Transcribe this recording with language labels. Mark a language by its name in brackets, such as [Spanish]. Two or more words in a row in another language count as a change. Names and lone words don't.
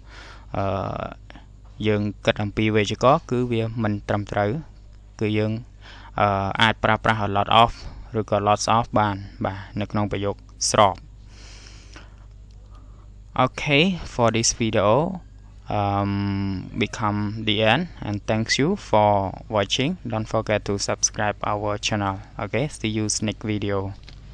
[Khmer] យើងគិតអំពីវេយ្យាករណ៍គឺវាមិនត្រឹមត្រូវគឺយើងអាចប្រើប្រាស់ [English] a lot of [Khmer] ឬក៏ [English] lots of [Khmer] បានបាទនៅក្នុងប្រយោគស្រប [English] Okay, for this video become the end, and thanks you for watching. Don't forget to subscribe our channel. Okay, see you next video.